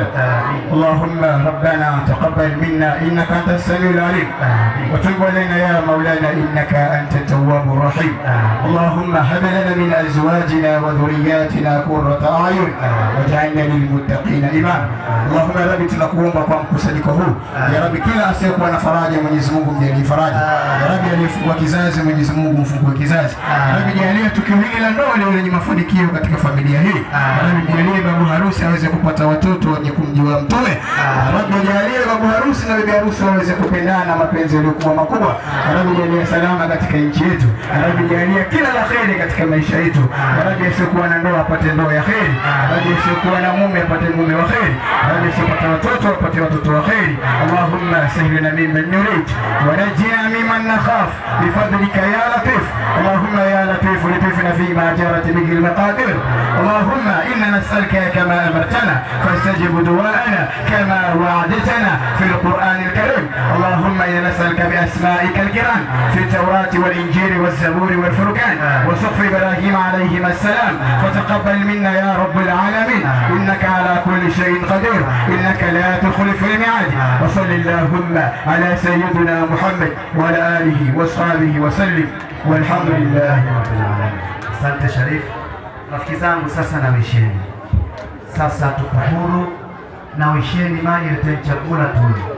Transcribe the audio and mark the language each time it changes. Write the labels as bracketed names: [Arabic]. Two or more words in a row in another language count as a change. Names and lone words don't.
[Arabic] اللهم ربنا تقبل منا إنك أنت السميع العليم وتب علينا يا مولانا إنك أنت التواب الرحيم. اللهم هب لنا من أزواجنا وذرياتنا قرة أعين واجعلنا للمتقين إماما. اللهم يا رب [Swahili] tunakuomba kwa mkusanyiko huu [Arabic] يا رب, [Swahili] kila asiyekuwa na faraja Mwenyezi Mungu mjalie faraja [Arabic] يا رب, [Swahili] aliyefungua kizazi Mwenyezi Mungu mfungue kizazi ya Rabbi, jalie tukio hili la ndoa leo lenye mafanikio katika familia hii [Arabic] يا رب, [Swahili] jalie babu harusi aweze kupata watoto wenye kumjua Mtume [Arabic] يا رب, [Swahili] jalie babu harusi na bibi harusi waweze kupendana mapenzi yaliyokuwa makubwa [Arabic] يا رب, [Swahili] jalie salama katika nchi yetu [Arabic] يا رب, [Swahili] jalie kila la kheri katika maisha yetu [Arabic] يا رب, [Swahili] asiyekuwa na ndoa apate ndoa ya kheri [Arabic] يا رب, [Swahili] asiyekuwa na mume apate mume wa kheri [Arabic] يا رب, [Swahili] asiyepata watoto apate watoto wa kheri. [Arabic] اللهم سهلنا ممن نريد ونجنا ممن نخاف بفضلك يا لطيف. اللهم يا لطيف لطفنا فيما جرت به المقادير. اللهم إنا نسألك كما أمرتنا فاستجب دعاءنا كما وعدتنا في القرآن الكريم. اللهم إنا نسألك بأسمائك الكرام في التوراة والإنجيل والزبور والفرقان وصحف إبراهيم عليهم السلام فتقبل منا يا رب العالمين إنك على كل شيء قدير إنك لا تخلف الميعاد. وصلى الله على سيدنا محمد وعلى آله وصحبه وسلم والحمد لله رب العالمين. [Swahili] Asante Sharif. Rafiki zangu, sasa na wisheni, sasa tuko huru na wisheni, maji yote chakula tu.